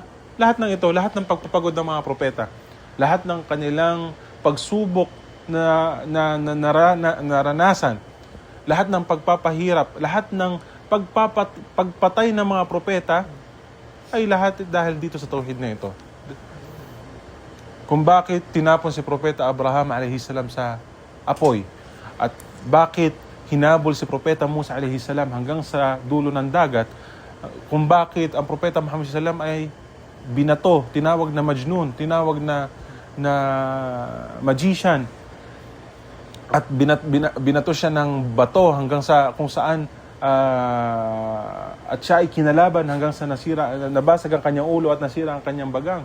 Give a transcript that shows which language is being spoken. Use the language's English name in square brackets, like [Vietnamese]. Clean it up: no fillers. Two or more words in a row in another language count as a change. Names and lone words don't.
[Filipino] Lahat ng ito, lahat ng pagpapagod ng mga propeta, lahat ng kanilang pagsubok na naranasan, lahat ng pagpapahirap, lahat ng pagpatay ng mga propeta, ay lahat dahil dito sa tauhid na ito. Kung bakit tinapon si Propeta Abraham [Arabic] عليه السلام [Filipino] sa apoy, at bakit hinabol si Propeta Musa [Arabic] عليه السلام [Filipino] hanggang sa dulo ng dagat, kung bakit ang Propeta Muhammad sallam ay binato, tinawag na Majnun, tinawag na magician, at binato siya ng bato hanggang sa kung saan at siya ay kinalaban hanggang sa nabasag ang kanyang ulo at nasira ang kanyang bagang.